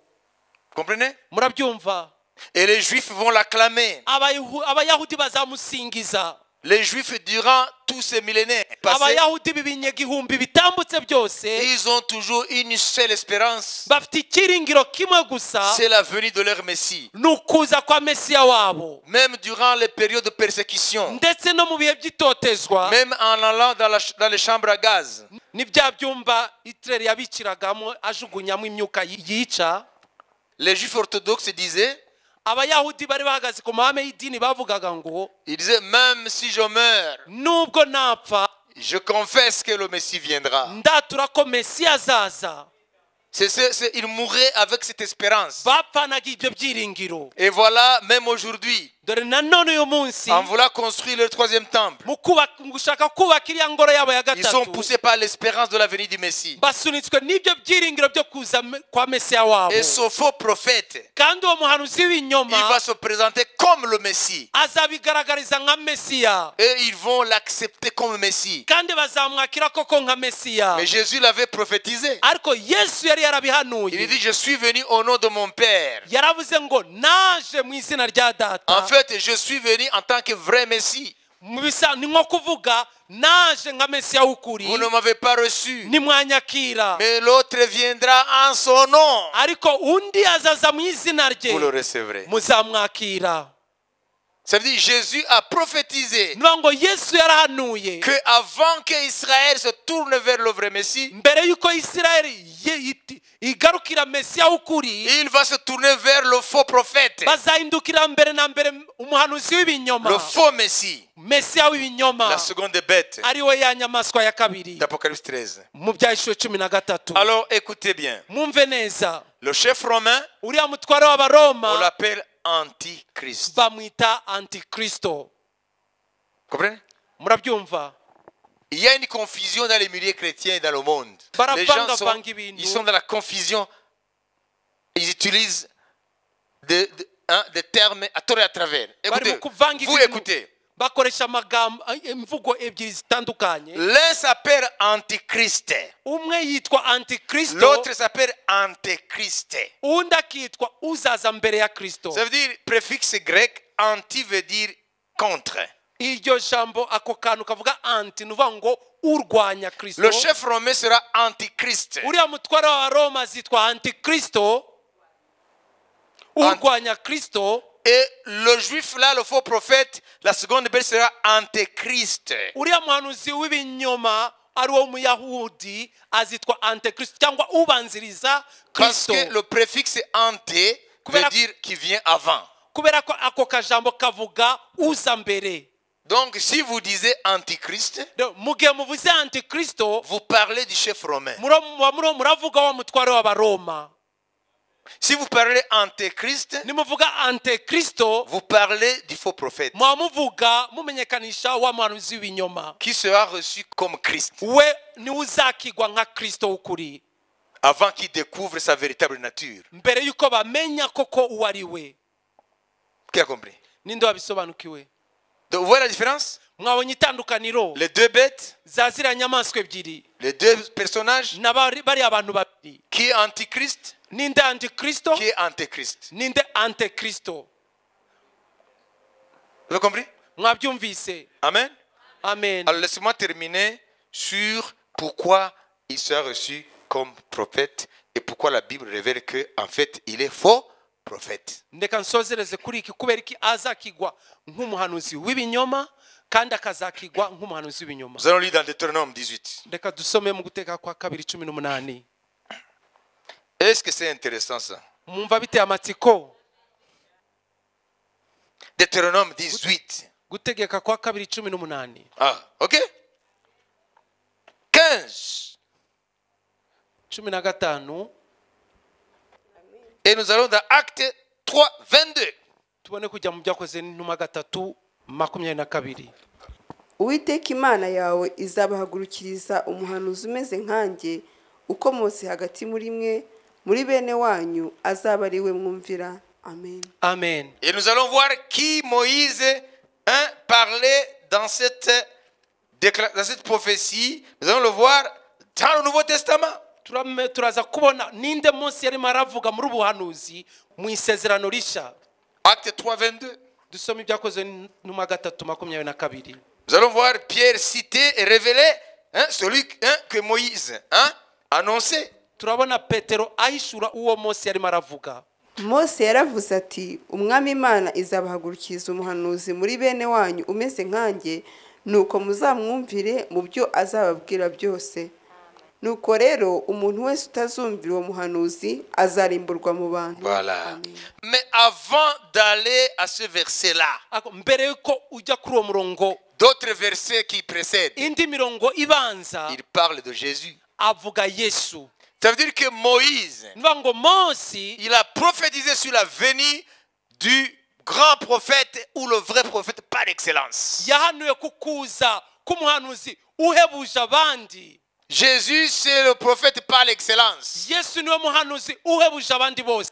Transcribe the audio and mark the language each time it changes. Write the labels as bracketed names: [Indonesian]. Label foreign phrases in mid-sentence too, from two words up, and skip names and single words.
[French] Comprenez? [Kinyarwanda] murabyumva? [French] Et les Juifs vont l'acclamer. [Kinyarwanda] abayahudi bazamusingiza. [French] Les Juifs, durant tous ces millénaires passés, [Kinyarwanda] abayahudi b'ibinyagihumbi bitambutse byose [French] ils ont toujours une seule espérance. [Kinyarwanda] bafite icyiringiro kimwe gusa, [French] C'est la venue de leur Messie. [Kinyarwanda] ni ukuza kwa Mesiya wabo. [French] Même durant les périodes de persécution, [Kinyarwanda] ndetse no mu bihe by'itotezwa, [French] même en allant dans les chambres à gaz, [Kinyarwanda] ni bya byumba Hitler yabikiragamo ajugunyamo imyuka yica. [French] les Juifs orthodoxes disaient, [Kinyarwanda] abayahudi bari bahagaze ku mahame y'idini bavugaga ngo [French] ils disaient, même si je meurs, [Kinyarwanda] nubwo napfa [French] je confesse que le Messie viendra. [Kinyarwanda] ndatura ko Mesiya azaza. [French] Ils mouraient avec cette espérance. [Kinyarwanda] bapfanaga ibyo byiringiro. [French] Et voilà, même aujourd'hui, [Kinyarwanda] dore nanone uyu munsi [French] en voulant construire le troisième temple, [Kinyarwanda] mu gushaka kubaka iriya ngoro yabo ya [French] ils sont [Kinyarwanda] gatatu [French] poussés par l'espérance de la venue du Messie. [Kinyarwanda] basunitswe n'ibyo byiringiro byo kuza kwa mesiya wabo [French] Et ce faux prophète, [Kinyarwanda] kandi uwo muhanuzi [French] il [Kinyarwanda] w'ibinyoma [French] va se présenter comme le Messie. [Kinyarwanda] azabigaragariza nka mesiya [French] Et ils vont l'accepter comme Messie. [Kinyarwanda] kandi bazamwakira koko nka mesiya [French] Mais Jésus l'avait prophétisé. [Kinyarwanda] ariko yesu yari [French] Il [Kinyarwanda] yarabihanuye [French] dit, je suis venu au nom de mon Père. [Kinyarwanda] yaravuze ngo naje mu izina rya [French] En [Kinyarwanda] data [French] fait, je suis venu en tant que vrai Messie. [Kinyarwanda] mu bisa ni nko kuvuga naje nka mesiya w'ukuri [French] Vous ne m'avez pas reçu. [Kinyarwanda] nimwanyakira [French] Mais l'autre viendra en son nom. [Kinyarwanda] ariko undi azaza mu izina rye [French] Vous le recevrez. [Kinyarwanda] muzamwakira [French] Ça veut dire Jésus a prophétisé [Kinyarwanda] niyo ngo yesu yarahanuye [French] que avant que Israël se tourne vers le vrai Messie, [Kinyarwanda] mbere y'uko isirayeli igarukira mesiya w'ukuri [French] il va se tourner vers le faux prophète, [Kinyarwanda] bazahindukira mbere na mbere umuhanuzi w'ibinyoma [French] le faux Messie, [Kinyarwanda] mesiya w'ibinyoma [French] la seconde bête [Kinyarwanda] ari we ya nyamaswa ya kabiri [French] d'Apocalypse 13. [Kinyarwanda] mu byahishwe 13 [French] Alors écoutez bien, [Kinyarwanda] mwumve neza [French] le chef romain, [Kinyarwanda] uriya mutware [French] on [Kinyarwanda] w'abaroma [French] l'appelle Antichrist. [Kinyarwanda] bamwita antikristo [French] Comprenez? [Kinyarwanda] murabyumva [French] Il y a une confusion dans les milieux chrétiens et dans le monde. Les gens sont, ils sont dans la confusion. Ils utilisent des termes à tort et à travers. Écoutez, vous écoutez. [Kinyarwanda] bakoresha amagambo imvugo ebyiri zitandukanye [French] L'un s'appelle Antichrist. [Kinyarwanda] umwe yitwa antikristo [French] L'autre s'appelle Antéchrist. [Kinyarwanda] undi akitwa uzaza mbere ya kristo [French] Ça veut dire, préfixe grec, anti veut dire contre. [Kinyarwanda] iryo jambo ako kantu kavuga anti ni uvuga ngo urwanya kristo [French] Le chef romain sera Antichrist. [Kinyarwanda] uriya mutware wa roma zitwa antikristo urwanya kristo [French] Et le juif là, le faux prophète, la seconde bête sera Antéchrist. [Kinyarwanda] uriya muhanuzi w'ibinyoma ari wo muyahudi azitwa antikristo cyangwa ubanziriza [French] Parce [Kinyarwanda] kristo [French] que le préfixe anté veut dire qui vient avant. [Kinyarwanda] kubera ko ako kajambo kavuga uza mbere [French] Donc si vous disiez Antichrist, [Kinyarwanda] mu gihe muvuze antikristo [French] vous parlez du chef romain. [Kinyarwanda] muravuga wa mutware w'abaroma [French] Si vous parlez Antéchrist, [Kinyarwanda] nimuvuga antikristo [French] vous parlez du faux prophète [Kinyarwanda] muba muvuga mumenyekanisha wa muhanuzi w'ibinyoma [French] qui sera reçu comme Christ [Kinyarwanda] we niwe uzakigwa nka kristo w'ukuri [French] avant qu'il découvre sa véritable nature. [Kinyarwanda] mbere y'uko bamenya koko uwo ari we [French] Qui a compris? [Kinyarwanda] ninde wabisobanukiwe [French] Donc, vous voyez la différence? [Kinyarwanda] mwabonye itandukaniro [French] Les deux bêtes, [Kinyarwanda] za ziriya nyamaswa ebyiri [French] les deux personnages, [Kinyarwanda] bariya abantu babiri [French] qui est Antichrist, [Kinyarwanda] ninde antikristo [French] qui est Antéchrist. [Kinyarwanda] ninde antikristo [French] Vous avez compris? [Kinyarwanda] mwabyumvise [French] Amen. [Kinyarwanda] amen [French] Alors laissez-moi terminer sur pourquoi il sera reçu comme prophète et pourquoi la Bible révèle qu'en fait il est faux prophète. [Kinyarwanda] ndeka nsozereze kuri iki kubera iki azakigwa nk'umuhanuzi w'ibinyoma kandi akazakigwa nk'umuhanuzi w'ibinyoma [French] Nous allons lire dans Deutéronome 18. [Kinyarwanda] reka dusome mu guteka kwa 2:18 [French] Est-ce que c'est intéressant ça? [Kinyarwanda] mwumva biteye amatsiko [French] Deutéronome 18. [Kinyarwanda] gutegeka kwa 2:18 [French] Ah, ok. 15. [Kinyarwanda] 15 [French] Et nous allons dans Acte 3, 22. [Kinyarwanda] tubone kujya mu byakoze n'intumwa 3:22 uwiteka imana yawe izabahagurukiriza umuhanuzi umeze nkanjye ukomotse hagati muri mwe muri bene wanyu azaba ari we mwumvira amen amen [French] Et nous allons voir qui Moïse parlait dans cette prophétie. Nous allons le voir dans le Nouveau Testament. [Kinyarwanda] turaza kubona ninde munsi yarimo aravuga muri ubuhanuzi mu isezerano rishya [French] Acte 3, 22. [Kinyarwanda] dusome ibyakoze n'intumwa 3:22 [French] Nous allons voir Pierre citer et révéler celui que Moïse annonçait. [Kinyarwanda] turabona petero ahishura uwo mose yarimo aravuga mose yaravuze ati umwami imana izabahagurukiriza umuhanuzi muri bene wanyu umeze nkanjye nuko muzamwumvire mu byo azababwira byose nuko rero umuntu wese utazumvira uwo muhanuzi azarimburwa mu bantu [French] Voilà. Amen. Mais avant d'aller à ce verset-là, [Kinyarwanda] mbere yuko ujya kuri uwo murongo [French] d'autres versets qui précèdent, [Kinyarwanda] indi mirongo ibanza [French] il parle de Jésus. [Kinyarwanda] avuga yesu [French] Ça veut dire que Moïse, [Kinyarwanda] nivuga ngo mose [French] il a prophétisé sur la venue du grand prophète ou le vrai prophète par excellence. [Kinyarwanda] yahanuye kukuza k'umuhanuzi uhebuje abandi. [French] Jésus, c'est le prophète par l'excellence. [Kinyarwanda] Yesu niwe muhanuzi uhebuje abandi bose.